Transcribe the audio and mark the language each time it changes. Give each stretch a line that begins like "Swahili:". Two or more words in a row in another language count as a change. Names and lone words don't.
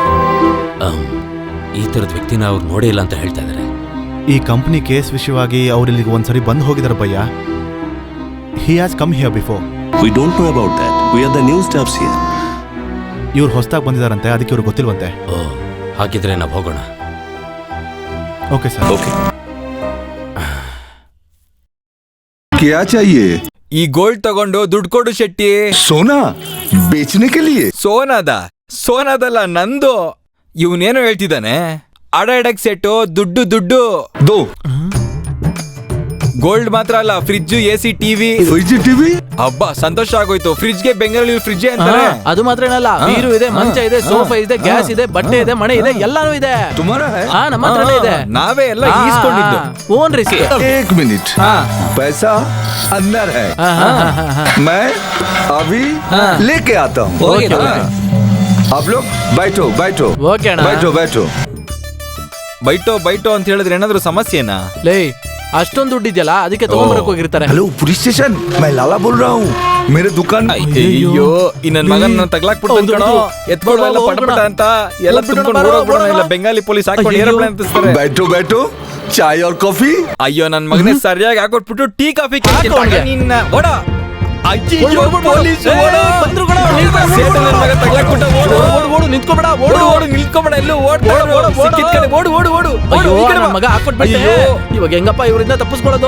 Kannada: ಈ ತರದ ವ್ಯಕ್ತಿನ ಅವ್ರು ನೋಡೇ ಇಲ್ಲ ಅಂತ ಹೇಳ್ತಾ ಇದ್ದಾರೆ. ಈ ಕಂಪನಿ ಕೇಸ್ ವಿಷಯವಾಗಿ ಅವ್ರು ಇಲ್ಲಿಗೆ ಒಂದ್ಸರಿ ಬಂದು ಹೋಗಿದಾರೆ ಭಯ್ಯ.
English: He has come here before. We don't know about that. We are the new staffs here.
Kannada: ಇವ್ರು ಹೊಸದಾಗಿ ಬಂದಿದಾರಂತೆ, ಅದಕ್ಕೆ ಇವ್ರು ಗೊತ್ತಿಲ್ವಂತೆ. ಹಾಗಿದ್ರೆ ನಾವು ಹೋಗೋಣ.
English: OK sir.
Kannada: ಓಕೆ.
Hindi: क्या चाहिए?
Kannada: ಈ ಗೋಲ್ಡ್ ತಗೊಂಡು ದುಡ್ಡು ಕೊಡು ಶೆಟ್ಟಿ.
Hindi: सोना बेचने के लिए?
Kannada: ಸೋನಾದಲ್ಲ, ನಂದು. ಇವನೇನೋ ಹೇಳ್ತಿದ್ದಾನೆ. ಅಡ ಎಡಕ್ ಸೆಟ್ಟು, ದುಡ್ಡು ದುಡ್ಡು.
Hindi: दो
Kannada: ಗೋಲ್ಡ್ ಮಾತ್ರ ಅಲ್ಲ,
English: fridge, AC, TV.
Kannada: ಹಬ್ಬ, ಸಂತೋಷ ಆಗೋಯ್ತು. ಫ್ರಿಡ್ಜ್ಗೆ ಬೆಂಗಳೂರು ಫ್ರಿಡ್ಜ್ ಅಂತಾರೆ. ಅದು ಮಾತ್ರ ಏನಲ್ಲ, ಬೀರು ಇದೆ, ಮಂಚ ಇದೆ, ಸೋಫಾ ಇದೆ, ಗ್ಯಾಸ್ ಇದೆ, ಬಟ್ಟೆ ಇದೆ, ಮನೆ ಇದೆ, ಎಲ್ಲಾನು ಇದೆ. ನಮ್ಮ ಹತ್ರನೇ ಇದೆ. ನಾವೇ ಎಲ್ಲ ಈಸ್ಕೊಂಡಿದ್ದು. ಓನ್ ರಿಸಿ.
Hindi: एक मिनट, पैसा अंदर है, मैं अभी लेके आता हूँ. आप लोग बैठो बैठो.
Kannada: ಓಕೆ ಅಣ್ಣ.
Hindi: बैठो बैठो.
Kannada: ಬೈಟೋ ಅಂತ ಹೇಳಿದ್ರೆ ಏನಾದ್ರು ಸಮಸ್ಯೆನಾ? ಲೇ, ಅಷ್ಟೊಂದು ದುಡ್ಡು ಇದೆಯಲ್ಲ ಅದಕ್ಕೆ ತಗೊಂಡ್ಬರಕ್ ಹೋಗಿರ್ತಾರೆ.
English: hello police station,
Hindi: मैं लाला बोल रहा हूँ. मेरे दुकान
Kannada: ಅಯ್ಯೋ ಈ ನನ್ ಮಗನ ತಗ್ಲಾಕ್ಬಿಡ್ತಾನೆ ಕಣೋ. ಎತ್ಕೊಂಡು ಎಲ್ಲ ಪಟಪಟ ಅಂತ ಎಲ್ಲ ತುಂಬ್ಕೊಂಡು ಓಡೋಗ್ಬಿಡೋಣ. ಇಲ್ಲ ಬೆಂಗಾಲಿ ಪೊಲೀಸ್ ಹಾಕೊಂಡು ಏರೋಪ್ಲೇನ್ ಅಂತಿಸ್ತಾರೆ.
Hindi: बैठो बैठो, चाय और कॉफी.
Kannada: ಅಯ್ಯೋ ನನ್ ಮಗನೇ ಸರಿಯಾಗಿ ಹಾಕೊಟ್ಬಿಟ್ಟು
English: tea coffee
Kannada: ನಿನ್ನ ಓಡ. ಅಯ್ಯೋ ಪೊಲೀಸ್ ಬಂದ್ರು ಕಣ. ನನ್ ಮಗ ತಗ್ಲಾಕ್ಬಿಟ್ಟ. ಓಡು ನಿಂತ್ಕೊಬೇಡ. ಓಡು ನಿಲ್ಕೊಬೇಡ. ಎಲ್ಲೂ ಸಿಕ್ಕಿದ ಕಡೆ ಓಡು. ಅಯ್ಯೋ ನನ್ ಮಗ ಹಾಕೊಟ್ಬಿಟ್ಟೆ. ಇವಾಗ ಹೆಂಗಪ್ಪ ಇವರಿಂದ ತಪ್ಪಿಸ್ಕೊಳ್ಳೋದು?